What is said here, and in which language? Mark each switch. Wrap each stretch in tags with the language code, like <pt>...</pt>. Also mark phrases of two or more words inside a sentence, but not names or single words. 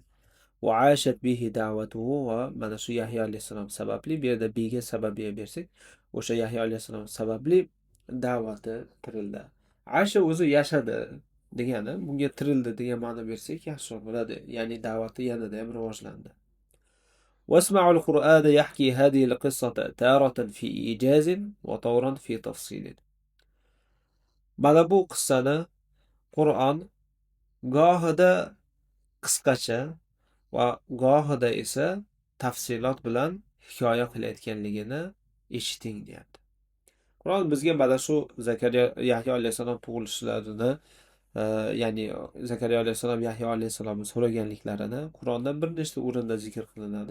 <ar>وعاشت به دعوته</ar> <uz>va mana shu Yahya alayhisalom sababli, bu yerda biga sababiy bersak, o'sha Yahya alayhisalom sababli da'vati tirildi. Asha o'zi yashadi degani, bunga tirildi degan ma'no bersak yaxshiroq bo'ladi. Ya'ni da'vati yanada ham rivojlandi.</uz> <ar>واسمعوا القرآن يحكي هذه القصة تارة في إيجاز وطورا في تفصيل.</ar> <uz>Mana bu qissani Qur'on gohida qisqacha va gohida esa tafsilot bilan hikoya qilayotganligini eshiting deyapti. Qur'on bizga mana shu Yahyo alayhisalom tug'ilishlarini, ya'ni Zakariya alayhisalom Yahyo alayhisalomni so'raganliklarini Qur'onda bir nechta o'rinda zikr qilinadi.</uz>